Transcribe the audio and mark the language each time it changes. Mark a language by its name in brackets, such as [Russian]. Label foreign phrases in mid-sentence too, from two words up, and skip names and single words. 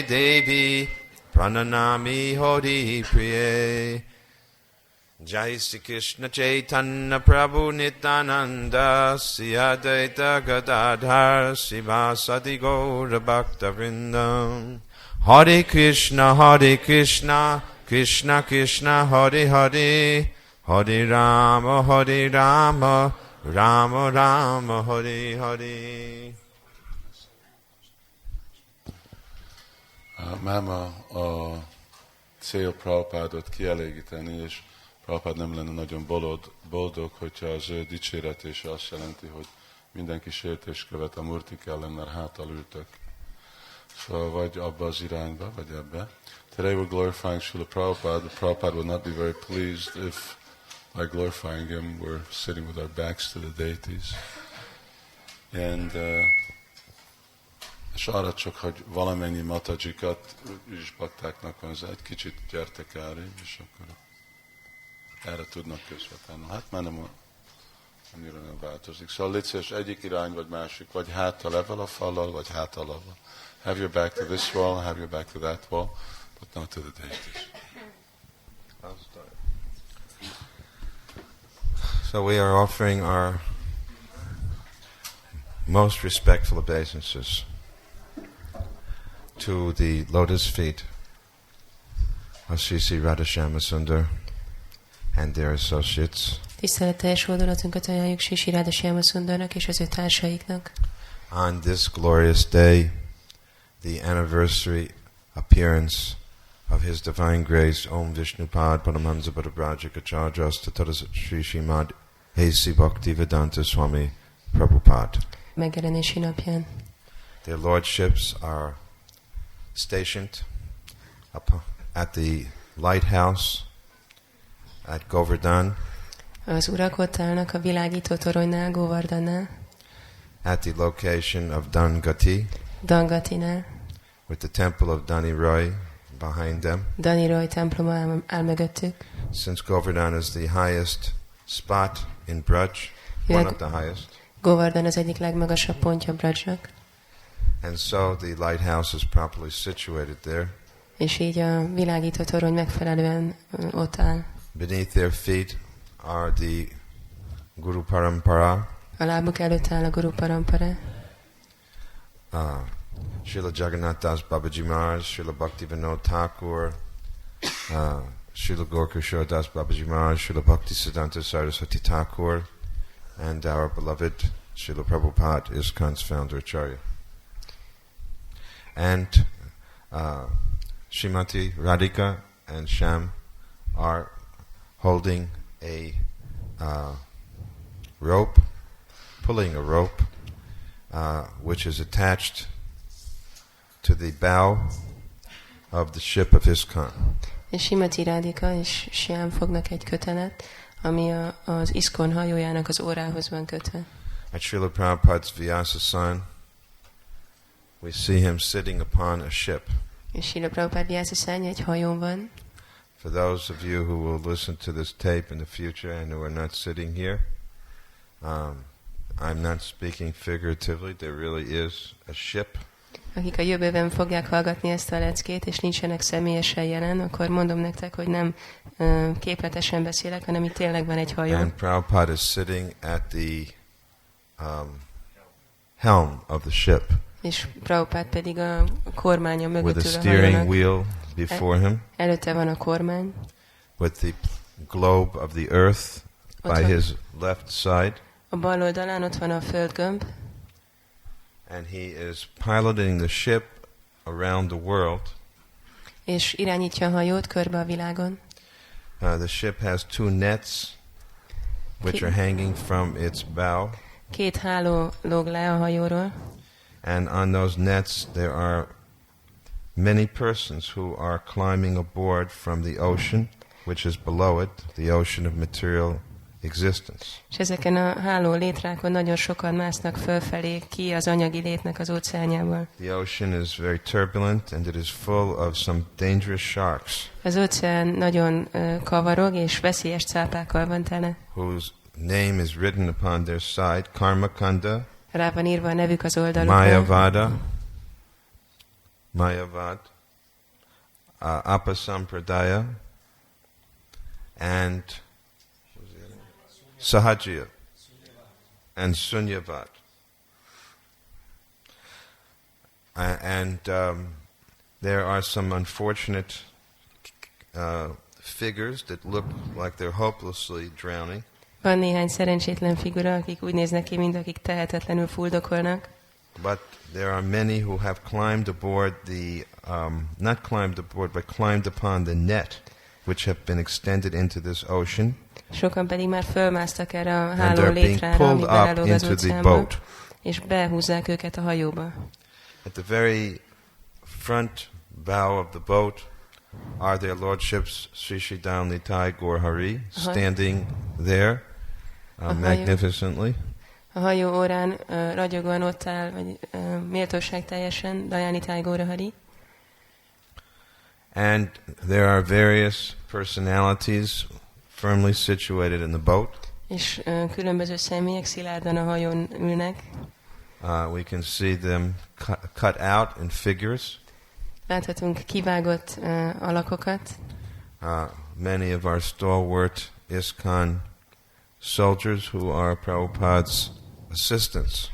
[Sanskrit] Devi Prananami Hori Priye Jai Sri Krishna Chaitanya Prabhu Nityananda Sri Advaita Gadadhar Srivasadi Gaura Bhakta Vrindam Hare Krishna Krishna Krishna Hare Hare Hare Rama Rama Rama Hare Hare. [Hungarian] Máma a cél Prabhupádot kielégíteni, és Prabhupád nem lenne nagyon boldog, hogyha az ő dicséretése azt jelenti, hogy mindenki sértést követ a murtik ellen, mert hátal ültök. Szóval vagy abba az irányba, vagy ebbe. [English] Today we're glorifying Srila Prabhupada. Prabhupada would not be very pleased if by glorifying Him, we're sitting with our backs to the deities. [Hungarian] And és arra csak, hogy valamennyi matajikat is baktáknak van, egy kicsit gyertek elé, és akkor erre tudnak közvetlenül. Hát már nem annyira nem változik. Szóval légy szíves, egyik irány vagy másik, vagy háttal level a fallal, vagy háttal level. [English] Have your back to this wall, have your back to that wall, but not to the deities. So we are offering our most respectful obeisances to the lotus feet of Sri Sri Radhashama Sundar and their associates. [Hungarian] Tiszteletteljes hódolatunkat ajánljuk Sri Sri Radhashama Sundarnak és az ő társaiknak. [English] On this glorious day, the anniversary appearance of His Divine Grace, Om Vishnupad Paramahansa Padabrajaka Acharya Tathas Sri Srimad A.C. Bhaktivedanta Swami Prabhupada. [Hungarian] Megjelenési napján. [English] Their lordships are stationed at the lighthouse at Govardhan. [Hungarian] Az urak ott állnak a világító toronynál, Govardhannál. [English] At the location of Dangati. [Hungarian] Dangatinál. [English] With the temple of Dani Roy behind them. [Hungarian] Dani Roy temploma áll mögöttük. [English] Since Govardhan is the highest spot in Braj, one of the highest. [Hungarian] Govardhan az egyik legmagasabb pontja Brajnak. [English] And so the lighthouse is properly situated there. [Hungarian] És így a világító torony megfelelően ott áll. [English] Beneath their feet are the Guru Parampara. [Hungarian] A lábuk előtt áll a Guru Parampara. [English] Srila Jagannath Das Babaji Maharaj, Srila Bhaktivinoda Thakur, Srila Gaurkishore Das Babaji Maharaj, Srila Bhaktisiddhanta Saraswati Thakur, and our beloved Srila Prabhupada, ISKCON's founder Acharya. And Srimati Radhika and Sham are holding a rope, pulling a rope, which is attached to the bow of the ship of ISKCON. [Hungarian] És Srimati Radhika és Sham fognak egy kötelet, ami az ISKCON hajójának az órához van kötve. [English] At Srila Prabhupada's Vyasa-san, we see him sitting upon a ship. [Hungarian] És Srila Prabhupada Vyasa-szánja egy hajón van. [English] For those of you who will listen to this tape in the future and who are not sitting here, I'm not speaking figuratively. There really is a ship. [Hungarian] Akik a jövőben fogják hallgatni ezt a leckét, és nincsenek személyesen jelen, akkor mondom nektek, hogy nem képletesen beszélek, hanem itt tényleg van egy hajó. [English] And Prabhupada is sitting at the helm of the ship. [Hungarian] És Prabhupada pedig a kormánya mögött [English] with a [Hungarian] ül a [English] steering [Hungarian] hajónak. [English] wheel before him. [Hungarian] Előtte van a kormány. [English] With the globe of the earth by his left side. [Hungarian] A bal oldalán ott van a földgömb. [English] And he is piloting the ship around the world. [Hungarian] És irányítja a hajót körbe a világon. [English] The ship has two nets which are hanging from its bow. [Hungarian] Két háló lóg le a hajóról. [English] And on those nets there are many persons who are climbing aboard from the ocean, which is below it, the ocean of material existence. [Hungarian] És ezeken a háló létrákon nagyon sokan másznak fölfelé ki az anyagi létnek az óceánjából. [English] The ocean is very turbulent and it is full of some dangerous sharks. [Hungarian] Az óceán nagyon kavarog és veszélyes cápákkal van tele. [English] Whose name is written upon their side, Karmakanda, [Hungarian] Rá van írva a nevük az oldalukon. [English] Mayavad, Apasampradaya, and Sahajya, and Sunyavad. And there are some unfortunate figures that look like they're hopelessly drowning. [Hungarian] Van néhány szerencsétlen figura, akik úgy néznek ki, mint akik tehetetlenül fuldokolnak. [English] But there are many who have climbed aboard not climbed aboard, but climbed upon the net, which have been extended into this ocean. [Hungarian] Sokan pedig már fölmásztak erre a [English] And [Hungarian] háló [English] they're being [Hungarian] létrára, ami [English] pulled [Hungarian] belelóg [English] up [Hungarian] az [English] into the [Hungarian] óceánba, [English] boat. [Hungarian] és behúzzák őket a hajóba. [English] At the very front bow of the boat are their lordships Sri Sri Dalnitai Gaur Hari standing there magnificently. [Hungarian] A hajó órán ragyogóan ott áll, vagy méltóság teljesen, Dajánitáj Góra Hari. [English] And there are various personalities firmly situated in the boat. [Hungarian] És különböző személyek szilárdan a hajón ülnek. [English] We can see them cut out in figures. [Hungarian] Láthatunk kivágott alakokat. [English] Many of our stalwart ISKCON soldiers who are Prabhupada's assistants.